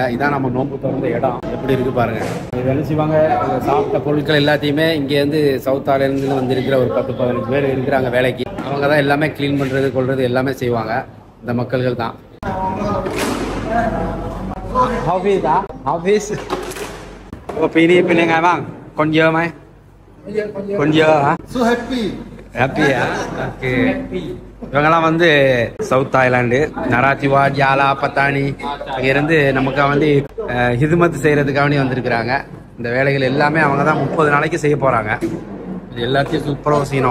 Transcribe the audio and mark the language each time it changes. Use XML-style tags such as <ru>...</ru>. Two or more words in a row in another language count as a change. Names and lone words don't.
<ta>இதான் நம்ம நோம்பு திறந்த இடம். எப்படி இருக்கு பாருங்க. இது என்ன செய்வாங்க, சாப்பிட்ட பொருட்கள் எல்லாத்தையுமே இங்கேருந்து சவுத் ஆலேருந்து வந்திருக்கிற ஒரு 10-15 பேர் இருக்கிறாங்க வேலைக்கு. அவங்க தான் எல்லாமே கிளீன் பண்றது கொள்றது எல்லாமே செய்வாங்க. இந்த மக்கள்கள் தான். ஆஃபீஸ்</ta> <th>ปีนี้เป็นยังไงบ้าง? คนเยอะไหม? คนเยอะฮะ</th> <en>So happy.</en> <ta>ஹாப்பியா? ஓகே. இவங்கெல்லாம் வந்து சவுத் தாய்லாந்து, நராத்திவா, ஜாலா, பத்தானி இருந்து நமக்கு வந்து ஹிதுமத் செய்யறதுக்காக வந்திருக்கிறாங்க. இந்த வேலைகள் எல்லாமே அவங்க தான் 30 நாளைக்கு செய்ய போறாங்க. எல்லாத்தையும் சூப்பராக செய்யணும்.</ta>